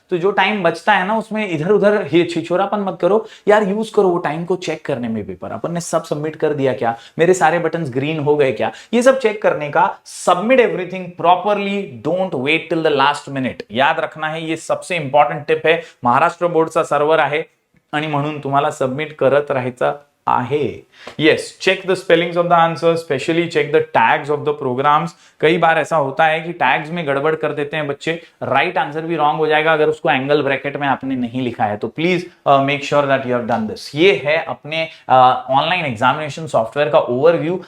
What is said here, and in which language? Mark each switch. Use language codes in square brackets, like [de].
[hi] तो जो टाइम बचता है ना, उसमें इधर उधर छिछोरापन मत करो यार, यूज करो वो टाइम को चेक करने में। पेपर अपन ने सब सबमिट कर दिया क्या, मेरे सारे बटन्स ग्रीन हो गए क्या, ये सब चेक करने का। [en] Submit everything properly, don't wait till the last minute. [hi] याद रखना है, ये सबसे इंपॉर्टंट टिप है। [mr] महाराष्ट्र बोर्डचा सर्व्हर आहे आणि म्हणून तुम्हाला सबमिट करत राहायचं आहे। [en] Yes, check the spellings of the answer, specially check the tags of the programs. [hi] कई बार ऐसा होता है कि टैग्स में गड़बड़ कर देते हैं बच्चे, राइट आंसर भी रॉन्ग हो जाएगा अगर उसको एंगल ब्रैकेट में आपने नहीं लिखा है। तो [en] Please make sure that you have done this. [hi] ये है अपने ऑनलाइन एग्जामिनेशन सॉफ्टवेयर का ओवरव्यू।